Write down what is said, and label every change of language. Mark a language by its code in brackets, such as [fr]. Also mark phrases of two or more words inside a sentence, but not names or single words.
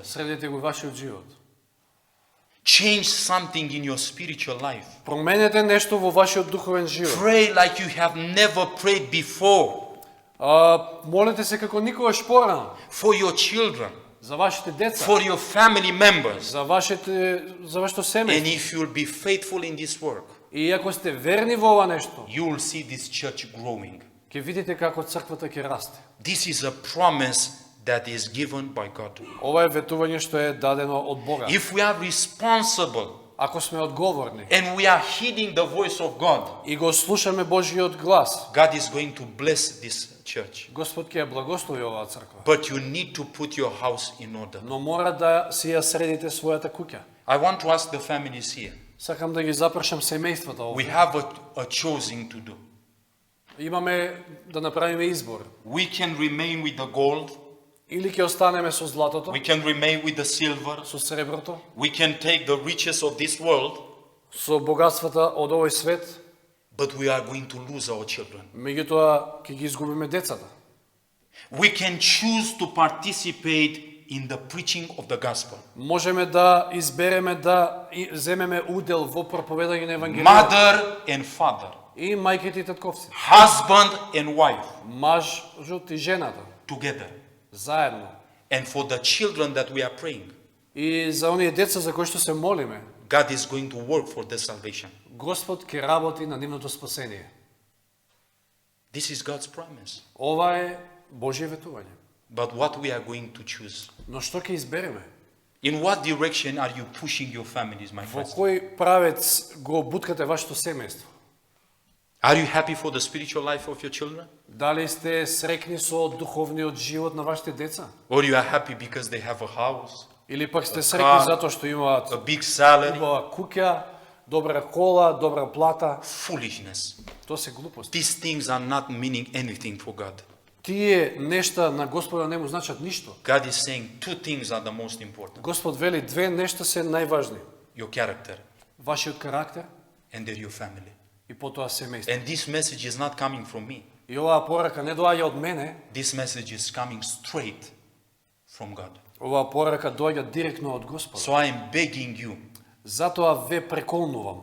[mk] средете го вашиот живот. [en] Change something in your spiritual life. [mk] Променете нешто во вашиот духовен живот. [en] Pray like you have never prayed before [mk] Молете се како никогаш порано [en] for your children, [mk] за вашите деца, [en] for your family members. [mk] за вашето And семејство. [en] if you'll be faithful in this work, [mk] И ако сте верни во ова нешто, [en] you will see this church growing. [mk] ќе видите како црквата ќе расте. [en] This is a promise that is given by God. [mk] Ова е ветување што е дадено од Бога. [en] If we are responsible [mk] Ако сме одговорни [en] and we are heeding the voice of God, [mk] и го слушаме Божјиот глас, [en] God is going to bless this church. [mk] Господ ќе ја благослови оваа црква. [en] But you need to put your house in order. [mk] Но мора да си ја средите својата куќа. [en] I want to ask the families here. [mk] Сакам да ги запрашам семејствата We овде. [en] have a choosing to do. [mk] Имаме да направиме избор. [en] We can remain with the gold, [mk] Или ќе останеме со златото, [en] we can remain with the silver, [mk] со среброто, [en] we can take the riches of this world, [mk] со богатствата од овој свет, [en] but we are going to lose our children. [mk] меѓутоа ќе ги изгубиме децата. [en] We can choose to participate in the preaching of the gospel. [mk] Можеме да избереме да земеме удел во проповедање на евангелието. [en] Mother and father, [mk] И мајките и татковците, [en] husband and wife, [mk] мажот и жената, [en] together. [mk] заедно. [en] And for the children that we are praying, [mk] И за оние деца за кои што се молиме, [en] God is going to work for their salvation. [mk] Господ ќе работи на нивното спасение. [en] This is God's promise. [mk] Ова е Божје ветување. [en] But what we are going to choose? [mk] Но што ќе избереме? [en] In what direction are you pushing your families, my Во friends? [mk] кој правец го буткате вашето семејство? [en] Are you happy for the spiritual life of your children? [mk] Дали сте срекни со духовниот живот на вашите деца? [en] Or you are happy because they have a house, [mk] Или пак сте car, срекни затоа што имаат [en] a big salary? [mk] убава куќа, добра кола, добра плата? [en] Foolishness. [mk] Тоа се глупости. [en] These things are not meaning anything for God. [mk] Тие нешта на Господа не му значат ништо. [en] God is saying two things are the most important. [mk] Господ вели две нешта се најважни. [en] Your character [mk] Вашиот карактер [en] and then your family. [mk] и потоа семејство. [en] And this message is not coming from me. [mk] И оваа порака не доаѓа од мене, [en] This message is coming straight from God. [mk] оваа порака доаѓа директно од Господа. [en] So I am begging you, [mk] Затоа ве преколнувам,